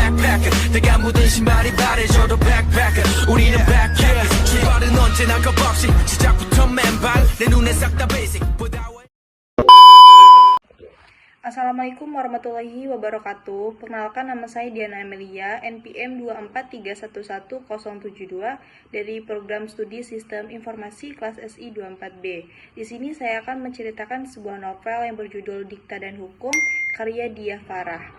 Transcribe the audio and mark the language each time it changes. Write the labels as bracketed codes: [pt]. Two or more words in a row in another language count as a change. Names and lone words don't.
[ko] backpacker 내가 묻은 신발이 바래져도 backpacker 우리는 backpacker 출발은 언제나 겁없이 시작부터 맨발 내 눈에 싹 다 basic [ar] السلام عليكم ورحمة الله وبركاته. [id] Perkenalkan, nama saya Diana Amelia, NPM 243110072 dari Program Studi Sistem Informasi kelas SI 24B. Di sini saya akan menceritakan sebuah novel yang berjudul Dikta dan Hukum karya Diah Farah.